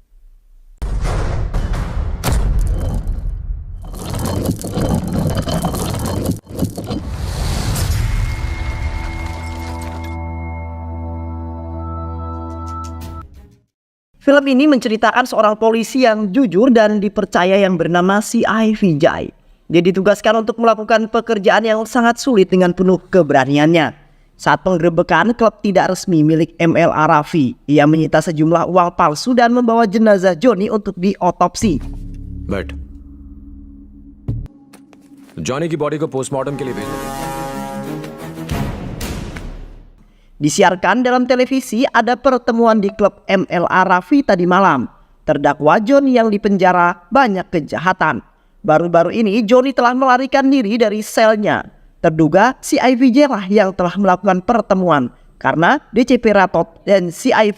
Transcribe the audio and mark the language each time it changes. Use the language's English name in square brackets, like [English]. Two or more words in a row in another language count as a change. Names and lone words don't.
[Indonesian] Film ini menceritakan seorang polisi yang jujur dan dipercaya yang bernama C.I. Vijay. Dia ditugaskan untuk melakukan pekerjaan yang sangat sulit dengan penuh keberaniannya. Saat penggerebekan klub tidak resmi milik ML Arafi, ia menyita sejumlah uang palsu dan membawa jenazah Johnny untuk diotopsi. [Hindi] बट जॉनी की बॉडी को पोस्टमार्टम के लिए भेज देंगे। [Indonesian] Disiarkan dalam televisi ada pertemuan di klub ML Arafi tadi malam. Terdakwa Johnny yang dipenjara banyak kejahatan. Baru-baru ini Johnny telah melarikan diri dari selnya. Terduga C.I. Vijay lah yang telah melakukan pertemuan karena DCP Ratot dan C.I.